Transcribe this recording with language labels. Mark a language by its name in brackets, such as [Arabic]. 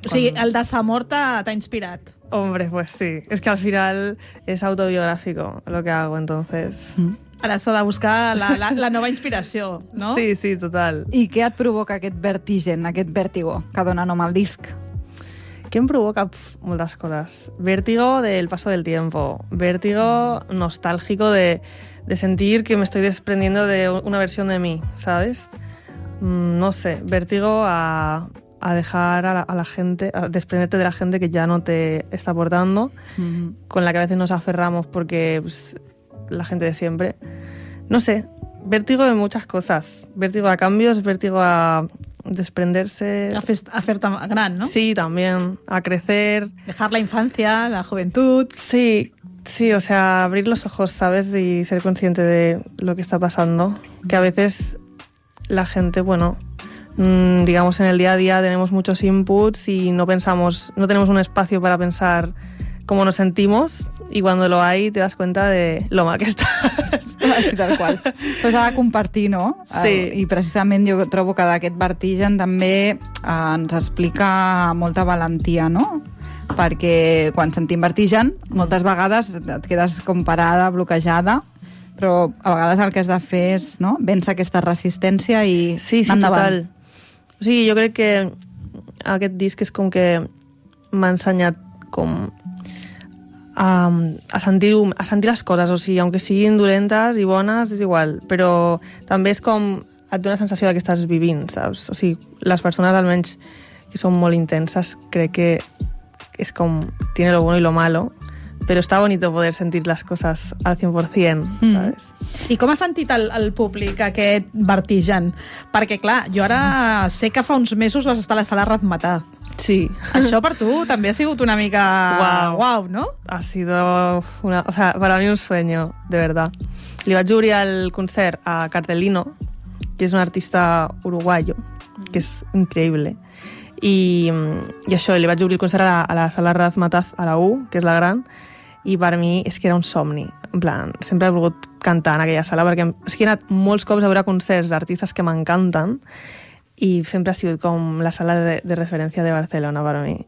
[Catalan] O sigui, el desamor t'ha inspirat. [Spanish] Hombre, pues sí. [Catalan] És que al final és [Spanish] autobiográfico lo que hago, entonces... [Catalan] Ara s'ha de buscar la nova inspiració, no? Sí, sí, total. I què et provoca aquest vertigen, aquest vértigo que dona nom al disc? Què em provoca? Moltes coses. [Spanish] Vértigo del paso del tiempo. Vértigo nostálgico de sentir que me estoy desprendiendo de una versión de mí, ¿sabes? No sé, vértigo a dejar a la gente, a desprenderte de la gente que ya no te está aportando, con la que a veces nos aferramos porque pues, la gente de siempre. No sé, vértigo de muchas cosas. Vértigo a cambios, vértigo a desprenderse. [Catalan] A ser tan gran, ¿no? [Spanish] Sí, también. A crecer. Dejar la infancia, la juventud. Sí, sí, o sea, abrir los ojos, ¿sabes? Y ser consciente de lo que está pasando. Que a veces la gente, bueno... digamos, en el día a día tenemos muchos inputs y no pensamos, no tenemos un espacio para pensar cómo nos sentimos, y cuando lo hay te das cuenta de lo mal que estás. [Catalan] Sí, tal qual. Pues s'ha de compartir, no? Sí. I precisament jo trobo que d'aquest vertigen també ens explica molta valentia, no? Perquè quan sentim vertigen, moltes vegades et quedes com parada, bloquejada, però a vegades el que has de fer és, no?, vèncer aquesta resistència i sí, sí, endavant. Total. O sigui, jo crec que aquest disc és com que m'ha ensenyat com a sentir les coses, o sigui, aunque siguin dolentes i bones, és igual, però també és com et dona la sensació que estàs vivint, saps? O sigui, les persones almenys que són molt intenses, crec que és com [Spanish] tiene lo bueno y lo malo. Pero está bonito poder sentir las cosas al 100%, ¿sabes? [Catalan] I com ha sentit el públic aquest vertigen? Perquè, clar, jo ara sé que fa uns mesos vas estar a la sala Razzmatazz. Sí. Això per tu també ha sigut una mica... Wow, no? [Spanish] Ha sido una... O sea, para mí un sueño, de verdad. [Catalan] Li vaig obrir el concert a Cartelino, que és un artista uruguayo, que és increïble. I això, li vaig obrir el concert a la sala Razzmatazz, a la U, que és la gran, i per mi és que era un somni. En plan, sempre he volgut cantar en aquella sala, perquè és que he anat molts cops a veure concerts d'artistes que m'encanten, i sempre ha sigut com la sala de referència de Barcelona per mi.